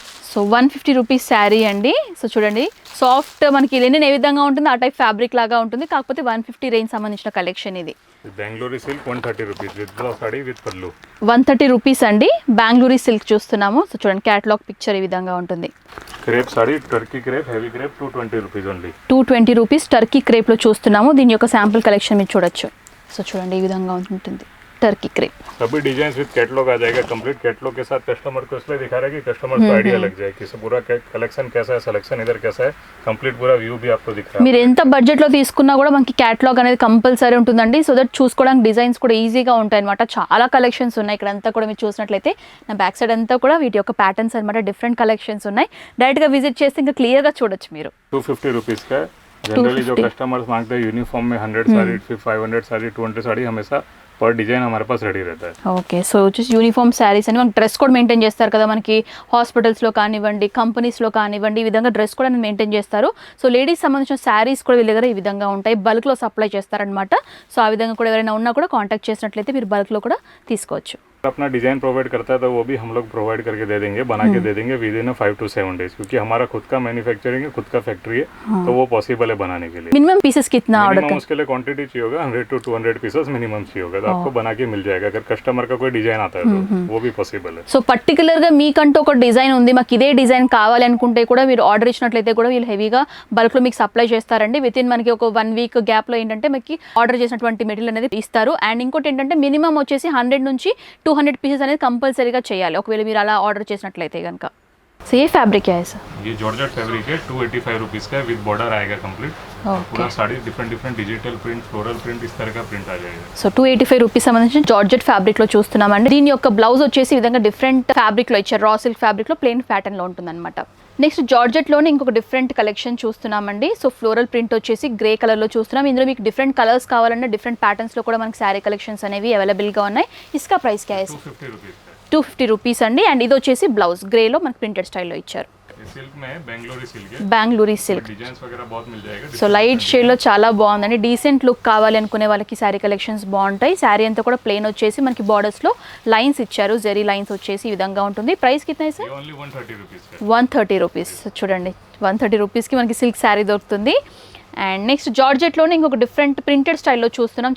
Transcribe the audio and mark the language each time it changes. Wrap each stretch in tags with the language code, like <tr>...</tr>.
<te>So 150 rupees sari అండి. So చూడండి soft మనకి లెనిన్ ఏ విధంగా ఉంటుంది ఆ టైప్ ఫ్యాబ్రిక్ లాగా ఉంటుంది. కాకపోతే 150 రేంజ్ సంబంధించిన కలెక్షన్ ఇది.</te> <hi>Bengaluru silk 130 rupees with blouse sari with pallu.</hi> <te>130 rupees అండి. బెంగళూరు సిల్క్ చూస్తున్నాము. సో చూడండి క్యాటలాగ్ పిక్చర్ ఈ విధంగా ఉంటుంది.</te> <hi>Crepe sari Turkey crepe heavy crepe 220 rupees only.</hi> <te>220 rupees Turkey క్రేప్లో చూస్తున్నాము. దీని యొక్క శాంపుల్ కలెక్షన్ మీరు చూడొచ్చు. సో చూడండి ఈ విధంగా ఉంటుంది.</te> <hi>Turkey crepe. सभी डिजाइन विद कैटलॉग आ जाएगा, कंप्लीट कैटलॉग के साथ कस्टमर को इसलिए दिखा रहा है कि कस्टमर को आइडिया लग जाए कि पूरा कलेक्शन कैसा है, सिलेक्शन इधर कैसा है, कंप्लीट पूरा వ్యూ भी आपको दिख रहा है।</hi> <te>మీరు ఎంత బడ్జెట్ లో తీసుకున్నా కూడా మనకి క్యాటలాగ్ అనేది కంపల్సరీ ఉంటుందండి, సో దట్ చూసుకోవడానికి డిజైన్స్ కూడా ఈజీగా ఉంటాయి అనమాట. చాలా కలెక్షన్స్ ఉన్నాయి ఇక్కడ అంతా కూడా. మీరు చూసినట్లయితే నా బ్యాక్ సైడ్ అంతా కూడా వీటి యొక్క ప్యాటర్న్స్ అనమాట, డిఫరెంట్ కలెక్షన్స్ ఉన్నాయి. డైరెక్ట్ గా విజిట్ చేస్తే ఇంకా క్లియర్ గా చూడొచ్చు మీరు.</te> <hi>250 रुपीज का जनरली जो कस्टमर्स मांगते हैं यूनिफॉर्म में 100 साड़ी, 500 साड़ी, 200 साड़ी हमेशा पर डिजाइन हमारे पास రెడీ रहता है.</hi> <te>ఓకే, సో వచ్చేసి యూనిఫామ్ శారీస్ అని మనకి డ్రెస్ కోడ్ మెయింటైన్ చేస్తారు కదా, మనకి హాస్పిటల్స్లో కానివ్వండి, కంపెనీస్లో కానివ్వండి, ఈ విధంగా డ్రెస్ కూడా మెయింటైన్ చేస్తారు. సో లేడీస్ సంబంధించిన శారీస్ కూడా వీళ్ళ దగ్గర ఈ విధంగా ఉంటాయి, బల్క్లో సప్లై చేస్తారనమాట. సో ఆ విధంగా కూడా ఎవరైనా ఉన్నా కూడా కాంటాక్ట్ చేసినట్లయితే మీరు బల్క్లో కూడా తీసుకోవచ్చు.</te> <hi>अपना डिजाइन प्रोवाइड करता है तो वो भी हम लोग प्रोवाइड करके दे देंगे, बना के दे देंगे विद इन 5 to 7 डेज, क्योंकि हमारा खुद का मैन्युफैक्चरिंग है, खुद का फैक्ट्री है, तो वो पॉसिबल है बनाने के लिए. मिनिमम पीसेस कितना ऑर्डर मिनिमम उसके लिए क्वांटिटी चाहिए होगा 100 to 200 पीसेस मिनिमम चाहिए होगा, तो आपको बना के मिल जाएगा. अगर कस्टमर का कोई डिजाइन आता है तो वो भी पॉसिबल है.</hi> <te>సో పర్టికులర్గా మీకంటూ ఒక డిజైన్ ఉంది, మాకు ఇదే డిజైన్ కావాలి అనుకుంటే కూడా మీరు ఆర్డర్ ఇచ్చినట్లయితే కూడా వీళ్ళు హెవీగా బల్క్లో మీకు సప్లై చేస్తారండి. విత్ ఇన్ మనకి ఒక 1 వీక్ గ్యాప్లో ఏంటంటే మీకు ఆర్డర్ చేసినటువంటి మెటీరియల్ అనేది ఇస్తారు. అండ్ ఇంకోటి ఏంటంటే మినిమం వచ్చేసి 100 నుంచి 200 పీసెస్ అనేది కంపల్సరీగా చేయాలి ఒకవేళ మీరు అలా ఆర్డర్ చేసినట్లయితే కనుక. సో</te> <hi>ఏ ఫ్యాబ్రిక్ है ऐसा? ये जॉर्जेट फैब्रिक है, 285 रुपीस का विद बॉर्डर आएगा कंप्लीट. पूरा sari different digital print, floral print, इस तरह का प्रिंट आ जाएगा.</hi> <te>సో 285 రూపీస్ సంబంధించిన జార్జెట్ ఫ్యాబ్రిక్ లో చూస్తున్నామండి. దీని యొక్క బ్లౌజ్ వచ్చేసి ఈ విధంగా డిఫరెంట్ ఫ్యాబ్రిక్ లో ఇచ్చారు, రా సిల్క్ ఫ్యాబ్రిక్ లో ప్లెయిన్ ప్యాటర్న్ లో ఉంటుందన్నమాట. నెక్స్ట్ జార్జెట్ లోనే ఇంకొక డిఫరెంట్ కలెక్షన్ చూస్తున్నామండి. సో ఫ్లోరల్ ప్రింట్ వచ్చేసి గ్రే కలర్ లో చూస్తున్నాం. ఇందులో మీకు డిఫరెంట్ కలర్స్ కావాలన్నా డిఫరెంట్ ప్యాటర్న్స్ లో కూడా మనకి శారీ కలెక్షన్స్ అనేవి అవైలబుల్ గా ఉన్నాయి.</te> <hi>ఇస్కా ప్రైస్ క్యా है? 250 रुपीस</hi> <te>250 రూపీస్ అండి. అండ్ ఇది వచ్చేసి బ్లౌజ్ గ్రే లో మనకి ప్రింటెడ్ స్టైల్లో ఇచ్చారు.</te> <hi>सिल्क में है, बेंगलोरी सिल्क है,</hi> <te>బెంగళూరు సిల్క్.</te> <hi>डिजाइन्स वगैरह बहुत मिल जाएगा.</hi> <te>సో లైట్ షేడ్ లో చాలా బాగుందండి, డీసెంట్ లుక్ కావాలి అనుకునే వాళ్ళకి శారీ కలెక్షన్స్ బాగుంటాయి. శారీ అంతా కూడా ప్లెయిన్ వచ్చేసి మనకి బార్డర్స్ లో లైన్స్ ఇచ్చారు, జెరీ లైన్స్ వచ్చేసి ఈ విధంగా ఉంటుంది.</te> <hi>ప్రైస్ కిतना है</hi> <te>సార్?</te> <hi>ये ओनली 130 रुपीस का.</hi> <te>130 రూపీస్. చూడండి 130 రూపీస్కి మనకి సిల్క్ శారీ దొరుకుతుంది. అండ్ నెక్స్ట్ జార్జెట్లోనే ఇంకొక డిఫరెంట్ ప్రింటెడ్ స్టైల్లో చూస్తున్నాం.</te>